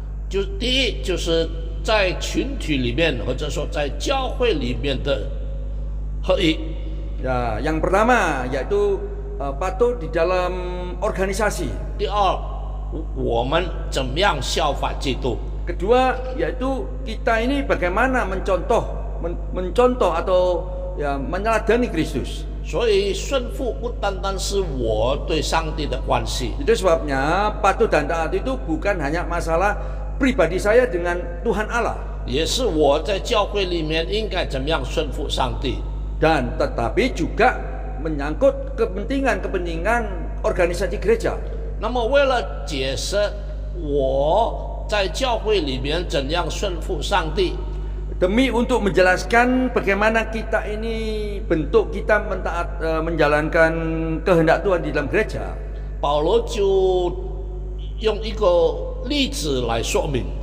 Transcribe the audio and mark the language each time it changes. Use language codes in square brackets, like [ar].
[zh] 就第一，就是在群体里面，或者说在教会里面的合一。 [id] Ya, yang pertama yaitu patuh di dalam organisasi. [zh] 第二，我们怎么样效法基督？ [id] Kedua yaitu kita ini bagaimana mencontoh atau ya meneladani Kristus. [zh] 所以顺服不单单是我对上帝的关系， [id] Itu sebabnya patuh dan taat itu bukan hanya masalah pribadi saya dengan Tuhan Allah, [zh] 也是我在教会里面应该怎么样顺服上帝。 [id] dan tetapi juga menyangkut kepentingan organisasi gereja. [zh] 那么为了解释我在教会里面怎样顺服上帝， [id] Demi untuk menjelaskan bagaimana kita ini bentuk kita menjalankan kehendak Tuhan di dalam gereja, [zh] 保罗就用一个例子来说明。